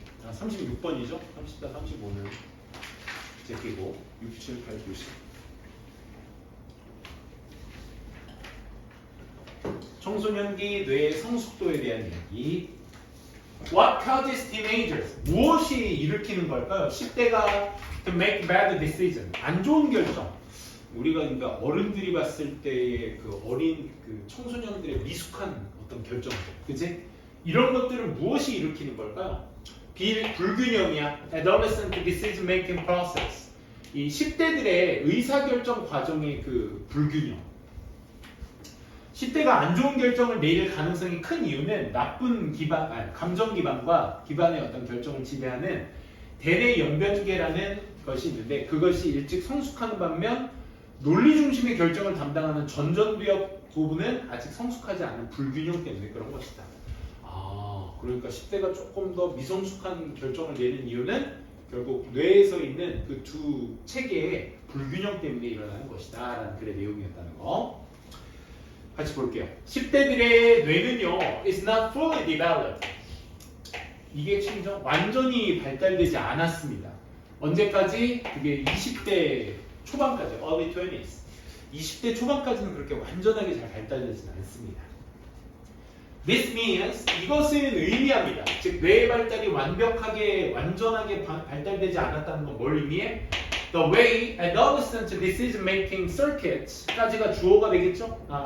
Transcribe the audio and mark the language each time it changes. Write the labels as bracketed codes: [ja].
[ko] 36번이죠? 30다 35는 제끼고 6, 7, 8, 9, 10. 청소년기 뇌의 성숙도에 대한 이야기. [en] What causes teenagers? [ko] 무엇이 일으키는 걸까요? 10대가 [en] to make bad decision. [ko] 안 좋은 결정. 우리가 그러니까 어른들이 봤을 때의 그 어린 그 청소년들의 미숙한 어떤 결정들, 그치? 이런 것들은 무엇이 일으키는 걸까요? 불균형이야. [en] Adolescent decision making process. [ko] 이 10대들의 의사결정 과정의 그 불균형. 10대가 안 좋은 결정을 내릴 가능성이 큰 이유는 나쁜 감정 기반과 기반의 어떤 결정을 지배하는 대뇌 연변계라는 것이 있는데 그것이 일찍 성숙하는 반면 논리 중심의 결정을 담당하는 전전두엽 부분은 아직 성숙하지 않은 불균형 때문에 그런 것이다. 그러니까 10대가 조금 더 미성숙한 결정을 내리는 이유는 결국 뇌에서 있는 그 두 체계의 불균형 때문에 일어나는 것이다 라는 글의 내용이었다는 거 같이 볼게요. 10대들의 뇌는요 [en] is not fully developed. [ko] 이게 진짜 완전히 발달되지 않았습니다. 언제까지? 그게 20대 초반까지, [en] early 20s. [ko] 20대 초반까지는 그렇게 완전하게 잘 발달되지는 않습니다. [en] This means [ko] 이것은 의미합니다. 즉 뇌의 발달이 완전하게 발달되지 않았다는 건 뭘 의미해? [en] The way adolescent decision making circuits까지가 [ko] 주어가 되겠죠?